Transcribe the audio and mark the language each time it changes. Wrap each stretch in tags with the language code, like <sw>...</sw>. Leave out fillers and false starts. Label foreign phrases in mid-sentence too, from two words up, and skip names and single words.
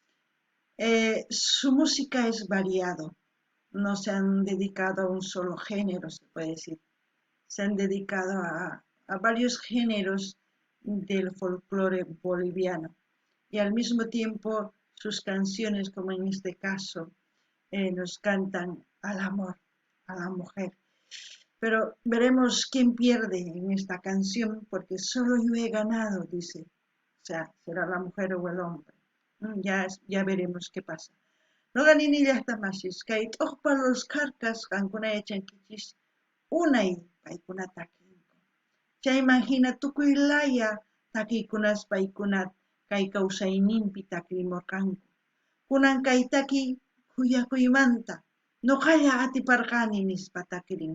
<es>su música es variado, no se han dedicado a un solo género, se puede decir, se han dedicado a varios géneros del folclore boliviano y al mismo tiempo sus canciones, como en este caso, nos cantan al amor, a la mujer. Pero veremos quién pierde en esta canción, porque solo yo he ganado, dice. O sea, será la mujer o el hombre. Ya veremos qué pasa.</es> <qu>No ganini llaqtamasis, kay t'uqpa Los Carcas qankuna yachankichis unay paykunata Chay imagina tukuylaya takiykunas paykunat kay kawsayninpi takrimurqanku. Kunan kay takiy kuyakuymanta nuqalla atiparqani nispa takrin.</qu>